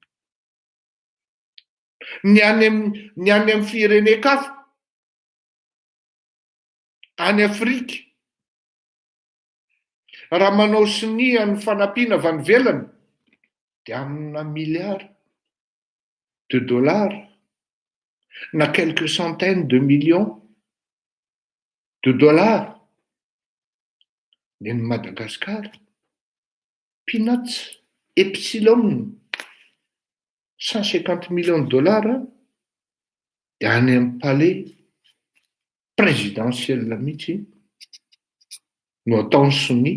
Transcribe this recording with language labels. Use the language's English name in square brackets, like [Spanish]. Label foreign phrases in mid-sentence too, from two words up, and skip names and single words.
[Malagasy] Ny any amin'ny firenen-kafa, any Afrika, raha manao sinia ny fanampiana avy any ivelany dia amina [French] milliards de dollars [Malagasy] na [French] quelques centaines de millions de dollars. [Malagasy] Ny Madagasikara, peanuts, epsilon, [French] 150 millions de dollars [Malagasy] dia any amin'ny [French] palais présidentiel [Malagasy] mihitsy no ataony soni.